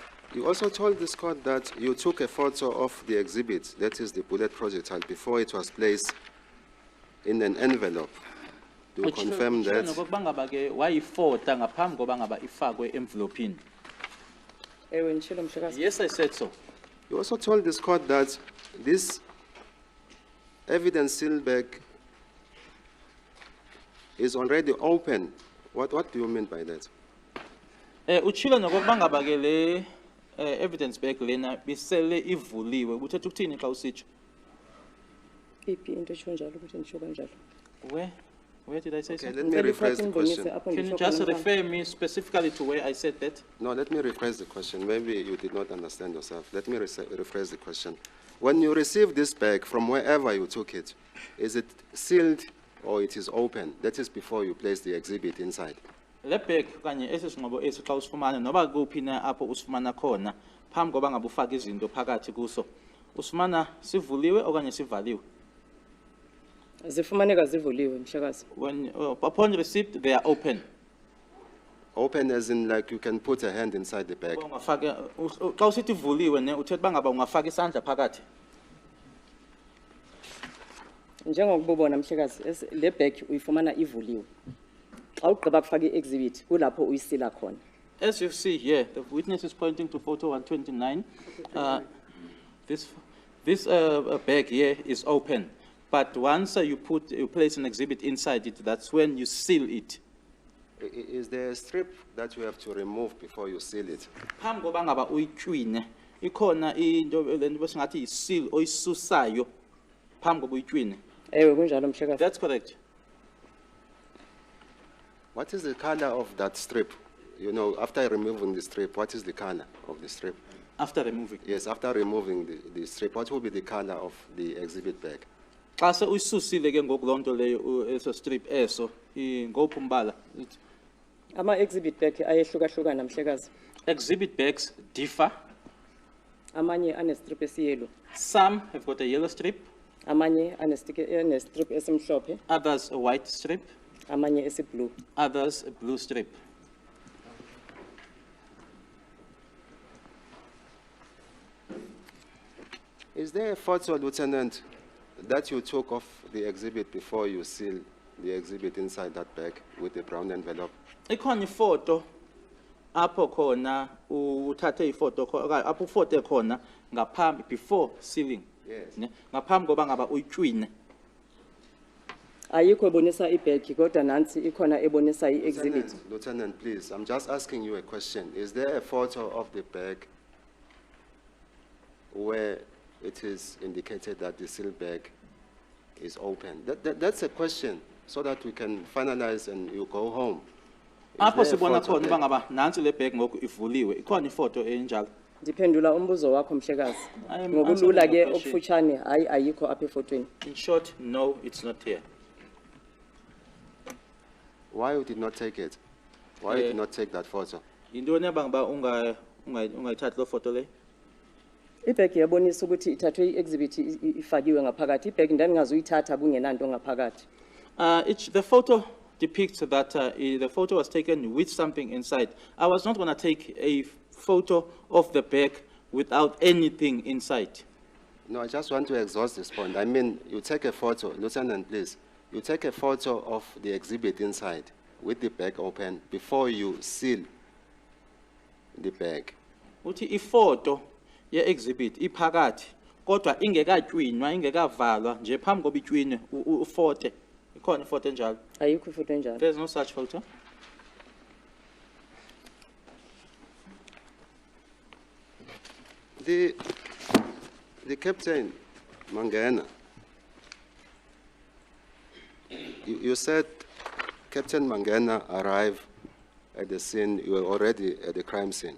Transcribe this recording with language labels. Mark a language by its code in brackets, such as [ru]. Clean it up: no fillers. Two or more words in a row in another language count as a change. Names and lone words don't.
[en] You also told this court that you took a photo of the exhibit, that is the bullet projectile, before it was placed in an envelope. Do you confirm [xh] Utshilo [en] that? [xh] nokokuba ngaba ke wayifota ngaphambi koba ngaba ifakwe envelopini. Ewe ngishilo mhlekazi. [en] Yes, I said so. You also told this court that this evidence seal bag is already open. What do you mean by that? [xh] Utshilo nokokuba ngaba ke le [en] evidence bag [xh] lena bisele ivuliwe. Uthetha ukuthini xa usitsho? Iphi into esho njalo ukuthi ngisho kanjalo? [en] Where did I say Okay, so? let me rephrase the question. Can you just refer me specifically to where I said that? No, let me rephrase the question. Maybe you did not understand yourself. Let me rephrase the question. When you received this bag from wherever you took it, is it sealed or it is open? That is before you place the exhibit inside. [xh] Le bag kanye esisinqobo esi xa usifumana noba kuphi na apho usifumana khona phambi koba ngabe ufaka izinto phakathi kuso usifumana sivuliwe okanye sivaliwe. Zifumaneka zivuliwe mhlekazi. [en] When upon receipt they are open. Open as in like you can put a hand inside the bag. [xh] Ungafaka xa usithi ivuliwe ne uthetha bangaba ungafaka isandla phakathi. Njengokubona mhlekazi le bag uyifumana ivuliwe. Xa ugqiba kufaka i-exhibit kulapho uyisila khona. [en] As you see here, the witness is pointing to photo 129. This bag here is open, but once you place an exhibit inside it, that's when you seal it. Is there a strip that you have to remove before you seal it? [xh] Phambi koba ngaba uyitshwine, ikhona into lento besingathi yi-seal oyisusayo phambi koba uyitshwine. Ewe kunjalo mhlekazi. [en] That's correct. What is the color of that strip? You know, after removing the strip, what is the color of the strip? After removing. Yes, after removing the strip, what will be the color of the exhibit bag? [xh] Xa se uyisusile ke ngoku loo nto leyo eso strip eso ngophi umbala? Ama-exhibit bag ayehlukahlukana mhlekazi. [en] Exhibit bags differ. [xh] Amanye anestrip esiyelo. [en] Some have got a yellow strip, [xh] Amanye anestrip esimhlophe. [en] others a white strip, [xh] Amanye esiblue. [en] others a blue strip. Is there a photo, Lieutenant, that you took of the exhibit before you seal the exhibit inside that bag with the brown envelope? [xh] Ikhona ifoto apho khona uthathe ifoto apho ufote khona ngaphambi [en] before sealing. Yes. [xh] Ne? Ngaphambi koba ngaba uyitshwine. Ayikho ebonisa ibag kodwa nansi ikhona ebonisa i-exhibit. [en] Lieutenant, please, I'm just asking you a question. Is there a photo of the bag where it is indicated that the seal bag is open? That's a question, so that we can finalize and you go home. Is [xh] Apho [en] there a [xh] sibona [en] photo [xh] khona [en] there? [xh] uba ngaba nansi le bag ngoku ivuliwe. Ikhona ifoto enjalo. Ndiphendula umbuzo wakho mhlekazi. [en] I am [xh] Ngokulula [en] answering [xh] ke [en] your question. [xh] okufutshane hayi ayikho apha efotweni. [en] In short, no, it's not here. Why you did not take it? Why you did not take that photo? [xh] Yintoni ebangaba ungayithathi lo foto le? Ibag yabonisa ukuthi ithathwe i-exhibit ifakiwe ngaphakathi. Ibag ndandingazuyithatha kungenanto ngaphakathi. [en] The photo depicts that the photo was taken with something inside. I was not going to take a photo of the bag without anything inside. No, I just want to exhaust this point. I mean, you take a photo, Lieutenant, please. You take a photo of the exhibit inside with the bag open before you seal the bag. [xh] Uthi ifoto ye-exhibit iphakathi kodwa ingekatywinwa ingekavalwa nje phambi koba itywinwe ufote. Ikhona ifoto enjalo. Ayikho ifoto enjalo. [en] There's no such photo. The Captain Mangena, you said Captain Mangena arrived at the scene, you were already at the crime scene.